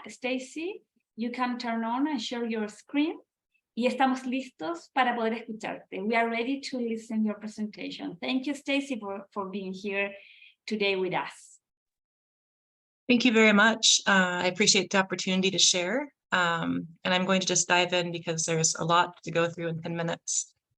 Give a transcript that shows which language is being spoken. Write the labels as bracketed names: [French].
[English] Stacy, you can turn on and share your screen. [Spanish] Y estamos listos para poder escucharte. [English] We are ready to listen your presentation. Thank you, Stacy, for being here today with us. Thank you very much. I appreciate the opportunity to share. And I'm going to just dive in because there's a lot to go through in 10 minutes.